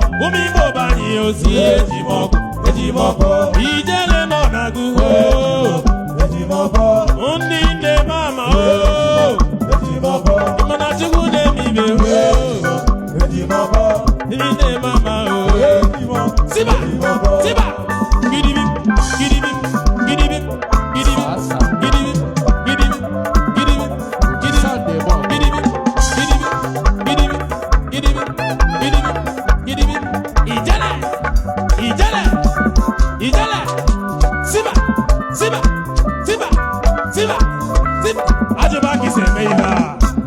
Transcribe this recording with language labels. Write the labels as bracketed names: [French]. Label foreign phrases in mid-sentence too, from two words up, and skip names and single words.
[Igbo] Ụmụ Igbo be anyị ozi, eji m ọgụ, eji m ọfọ. Ijele nọ na-agụ, oo. Ndị nne m ama, oo. Ị ma na Chukwu na-eme ibe, oo. Eji m ọkọ. Ndị mama o. Eji m ọkọ. Siba, Eji m ọkọ. siba. Gidibi, gidibi, gidibi, gidibi, Asa. gidibi, gidibi, gidibi, gidibi, [English] Sunday morning. gidibi, gidibi, gidibi, gidibi, gidibi, gidibi. [Igbo] Ijele, ijele, ijele. Siba, siba, siba, siba, siba. Ajọba ka ị si eme ihe a.